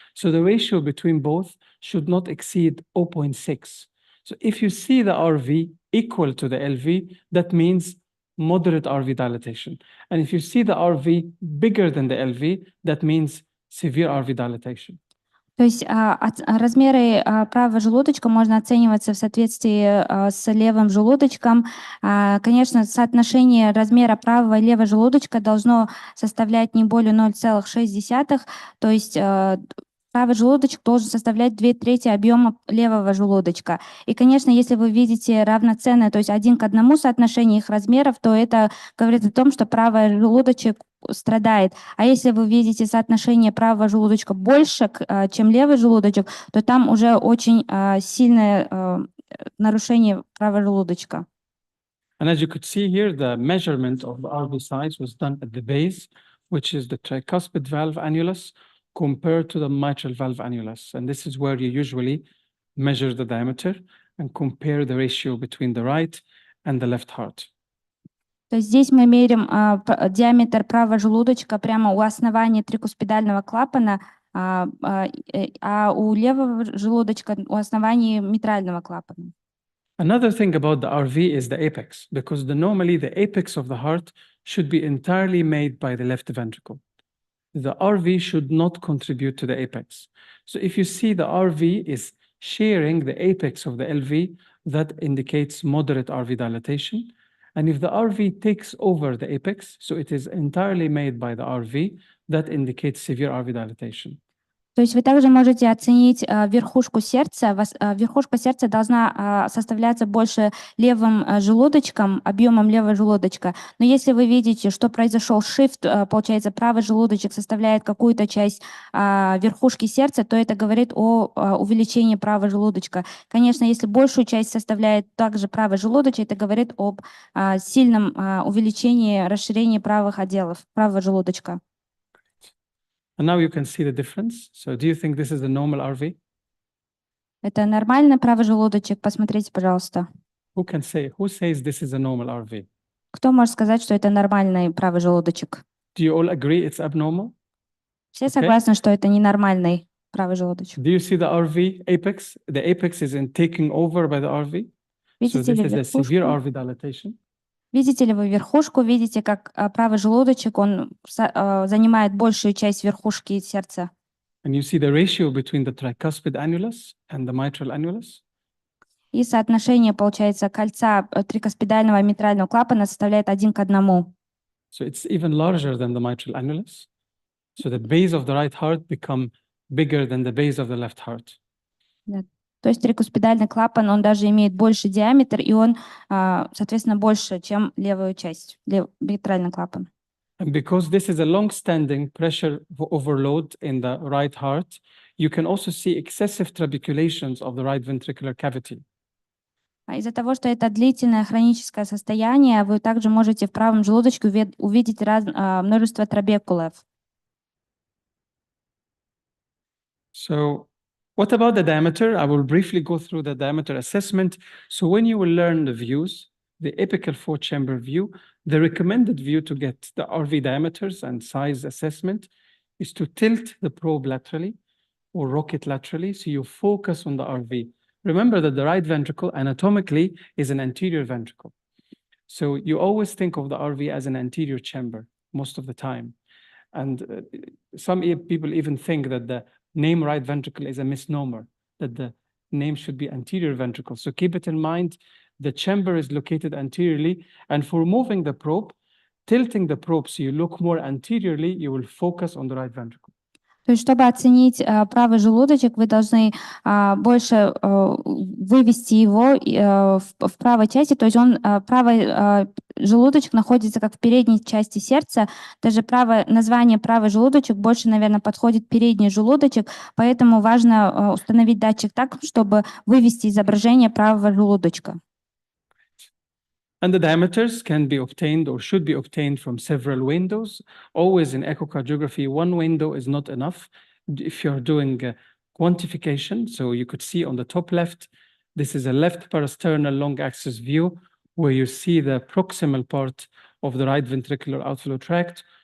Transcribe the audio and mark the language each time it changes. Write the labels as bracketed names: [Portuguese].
[English] So the ratio between both should not exceed 0.6. So if you see the RV equal to the LV, that means moderate RV dilatation. And if you see the RV bigger than the LV, that means severe RV dilatation. [Russian] То есть размеры правого желудочка можно оцениваться в соответствии с левым желудочком. Конечно, соотношение размера правого и левого желудочка должно составлять не более 0,6, то есть правый желудочек должен составлять 2/3 объема левого желудочка. И, конечно, если вы видите равноценное, то есть 1 к 1 соотношение их размеров, то это говорит о том, что правый желудочек страдает. А если вы видите соотношение правого желудочка больше, чем левый желудочек, то там уже очень сильное нарушение правого желудочка. [English] And as you could see here, the measurement of the RV size was done at the base, which is the tricuspid valve annulus, compared to the mitral valve annulus. And this is where you usually measure the diameter and compare the ratio between the right and the left heart. [Russian] То есть здесь мы меряем диаметр правого желудочка прямо у основания трикуспидального клапана, а у левого желудочка у основания митрального клапана. [English] Another thing about the RV is the apex, because normally the apex of the heart should be entirely made by the left ventricle. The RV should not contribute to the apex. So if you see the RV is sharing the apex of the LV, that indicates moderate RV dilatation. And if the RV takes over the apex, so it is entirely made by the RV, that indicates severe RV dilatation. [Russian] То есть вы также можете оценить верхушку сердца. Верхушка сердца должна составляться больше левым желудочком, объемом левого желудочка. Но если вы видите, что произошел shift, получается, правый желудочек составляет какую-то часть верхушки сердца, то это говорит о увеличении правого желудочка. Конечно, если большую часть составляет также правый желудочек, это говорит об сильном увеличении, расширении правых отделов, правого желудочка. [English] And now you can see the difference. So do you think this is a normal RV? [Russian] Это нормально, правый желудочек? Посмотрите, пожалуйста. [English] Who says this is a normal RV? [Russian] Кто может сказать, что это нормальный правый желудочек? [English] Do you all agree it's abnormal? [Russian] Все согласны, что это ненормальный правый желудочек. [English] Do you see the RV apex? The apex is in taking over by the RV. So [Russian] Видите [English] this [Russian] ли [English] is a severe [Russian] верхушку? [English] RV dilatation. [Russian] Видите ли вы верхушку? Видите, как правый желудочек, он занимает большую часть верхушки сердца. [English] And you see the ratio between the tricuspid annulus and the mitral annulus. [Russian] И соотношение, получается, кольца трикаспидального и митрального клапана составляет 1 к 1. [English] So it's even larger than the mitral annulus. So the base of the right heart become bigger than the base of the left heart. [Russian] То есть трикаспидальный клапан, он даже имеет больше диаметр, и он, соответственно, больше, чем левую часть, митральный клапан. [English] And because this is a long-standing pressure overload in the right heart, you can also see excessive trabeculations of the right ventricular cavity. [Russian] Из-за того, что это длительное хроническое состояние, вы также можете в правом желудочке увидеть множество трабекулов. [English] So what about the diameter? I will briefly go through the diameter assessment. So when you will learn the views, the apical four-chamber view, the recommended view to get the RV diameters and size assessment is to tilt the probe laterally or rock it laterally, so you focus on the RV. Remember that the right ventricle anatomically is an anterior ventricle. So you always think of the RV as an anterior chamber most of the time. And some people even think that the name right ventricle is a misnomer, that the name should be anterior ventricle. So keep it in mind, the chamber is located anteriorly, and for moving the probe, tilting the probe so you look more anteriorly, you will focus on the right ventricle. [Russian] То есть, чтобы оценить правый желудочек, вы должны больше вывести его в правой части. То есть правый желудочек находится как в передней части сердца. Даже название правый желудочек больше, наверное, подходит передний желудочек. Поэтому важно установить датчик так, чтобы вывести изображение правого желудочка. [English] And the diameters can be obtained or should be obtained from several windows. Always in echocardiography, one window is not enough. If you're doing quantification, so you could see on the top left, this is a left parasternal long axis view where you see the proximal part of the right ventricular outflow tract.